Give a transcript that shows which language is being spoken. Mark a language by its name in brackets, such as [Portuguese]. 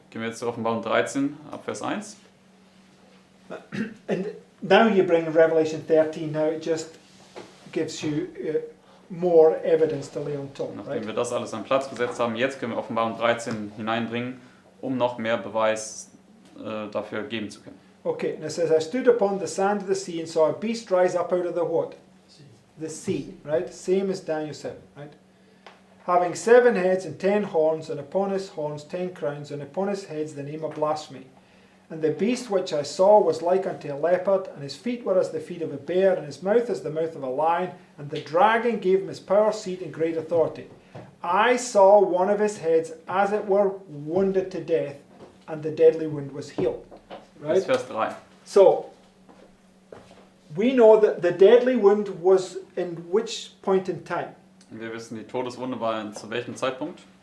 [German] Gehen wir jetzt zur Offenbarung 13, ab Vers 1. [English] And now you bring Revelation 13, now it just gives you more evidence to lay on top, [German] Nachdem [English] right? [German] wir das alles an Platz gesetzt haben, jetzt können wir Offenbarung 13 hineinbringen um noch mehr Beweis dafür geben zu können. [English] Okay, and it says, I stood upon the sand of the sea and saw a beast rise up out of the what? See. The sea, right? Same as Daniel 7, right? Having 7 heads and 10 horns, and upon his horns 10 crowns, and upon his heads the name of blasphemy. And the beast which I saw was like unto a leopard, and his feet were as the feet of a bear, and his mouth as the mouth of a lion, and the dragon gave him his power, seat, and great authority. I saw one of his heads as it were wounded to death, and the deadly wound was healed. [German] Bis [English] Right? [German] Vers 3. [English] So, we know that the deadly wound was in which point in time? [German] Wir wissen, die Todeswunde war zu welchem Zeitpunkt?